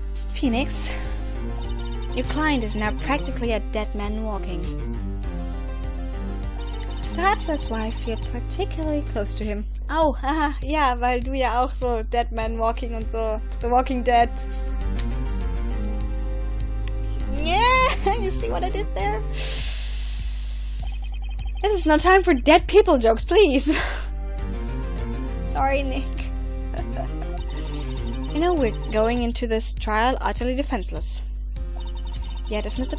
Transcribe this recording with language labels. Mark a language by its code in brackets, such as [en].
[en] Phoenix, your client is now practically a dead man walking. Perhaps that's why I feel particularly close to him. [de] Oh, haha, ja, weil du ja auch so Dead Man Walking und so. [en] The Walking Dead. Yeah, you see what I did there? This is no time for dead people jokes, please. Sorry, Nick. You know, we're going into this trial utterly defenseless. Yet, if Mr.